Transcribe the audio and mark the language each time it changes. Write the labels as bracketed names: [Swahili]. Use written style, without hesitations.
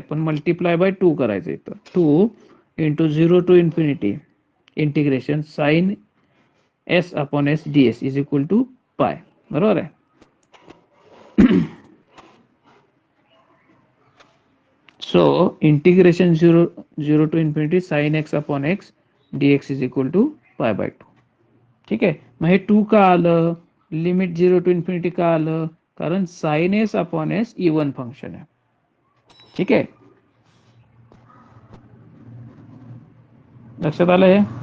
[English] पण multiply by 2 करायचं येतं. 2 into 0 to infinity integration sine S upon S D S is equal to pi, [Marathi] बरोबर आहे. [English] So integration 0 to infinity sine X upon X dx is equal to pi by 2. [Marathi] ठीक आहे. मग हे 2 का आलं, लिमिट 0 to इन्फिनिटी का आलं, कारण [English] sine S upon S even function [Marathi] आहे. ठीक आहे, लक्षात आलं हे.